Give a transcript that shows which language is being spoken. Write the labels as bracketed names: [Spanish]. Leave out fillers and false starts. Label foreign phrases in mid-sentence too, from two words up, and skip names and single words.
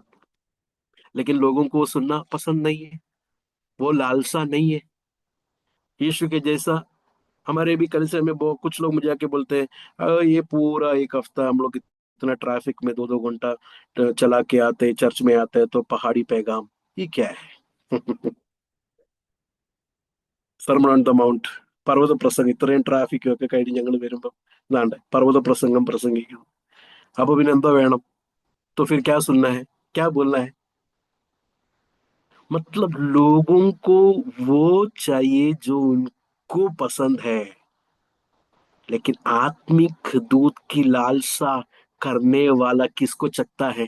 [Hindi] लेकिन लोगों को वो सुनना पसंद नहीं है, वो लालसा नहीं है यीशु के जैसा। हमारे भी कलिसिया में बहुत कुछ लोग मुझे आके बोलते हैं, ये पूरा एक हफ्ता हम लोग इतना ट्रैफिक में 2-2 घंटा चला के आते हैं, चर्च में आते हैं तो पहाड़ी पैगाम, ये क्या है? [English] sermon on the mount, [Malayalam] പർവ്വത പ്രസംഗം. ഇത്രയും ട്രാഫിക്കും ഒക്കെ കഴിഞ്ഞ് ഞങ്ങൾ വരുമ്പോൾ ഇതാണ്ട് പർവ്വത പ്രസംഗം പ്രസംഗിക്കുന്നു. അപ്പൊ പിന്നെ എന്താ വേണം? [Hindi] तो फिर क्या सुनना है, क्या बोलना है? मतलब लोगों को वो चाहिए जो उनको पसंद है। लेकिन आत्मिक दूध की लालसा करने वाला किसको चखता है?